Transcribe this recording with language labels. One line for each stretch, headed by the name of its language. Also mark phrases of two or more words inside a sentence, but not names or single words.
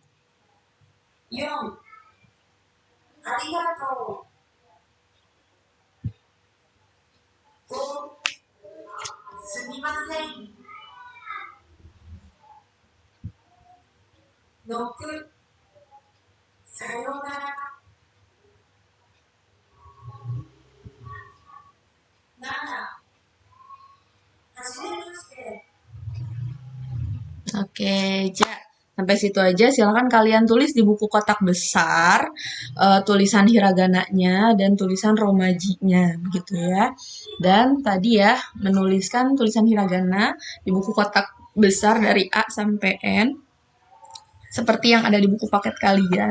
Japanese: 4、ありがとう。5、すみません。6、さようなら。7、はじめまして。
Indonesian: Oke, Ja. Sampai situ aja. Silahkan kalian tulis di buku kotak besar tulisan hiragananya dan tulisan romajinya, begitu ya. Dan tadi ya menuliskan tulisan hiragana di buku kotak besar dari A sampai N, seperti yang ada di buku paket kalian.